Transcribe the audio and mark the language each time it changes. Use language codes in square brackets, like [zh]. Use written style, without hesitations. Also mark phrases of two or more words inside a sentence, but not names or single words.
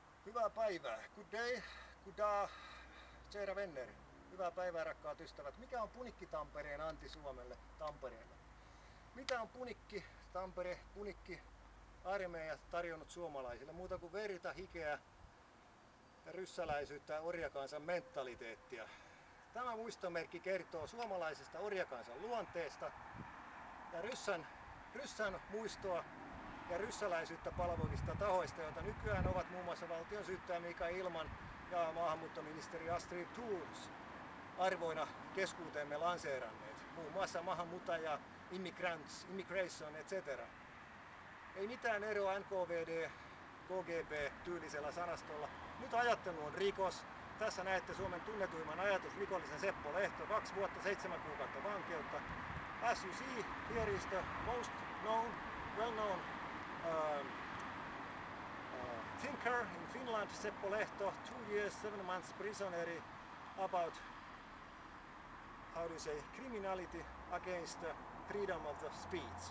[fi] Hyvää päivää. [en] Good day. Good day. [sv] Kära vänner. [fi] Hyvää päivää rakkaat ystävät. Mikä on Punikki Tampereen anti Suomelle Tampereella? Mitä on Punikki Tampere, Punikki armeija tarjonnut suomalaisille? Muuta kuin verta, hikeä ja ryssäläisyyttä ja orjakansan mentaliteettia. Tämä muistomerkki kertoo suomalaisesta orjakansan luonteesta ja ryssän muistoa ja ryssäläisyyttä palvelevista tahoista, joita nykyään ovat muun muassa valtion syyttäjä Mikael Illman ja maahanmuuttoministeri Astrid Thors arvoina keskuuteemme lanseeranneet. Muun muassa maahanmuuttaja, [en] immigrants, immigration, etc. [fi] Ei mitään eroa NKVD, KGB-tyylisellä sanastolla. Nyt ajattelu on rikos. Tässä näette Suomen tunnetuimman ajatusrikollisen Seppo Lehto, 2 vuotta 7 kuukautta vankeutta. [en] As you see, here is the most known, well-known thinker in Finland, Seppo Lehto, 2 years, 7 months prisoner about, how do you say, criminality against the freedom of the speech.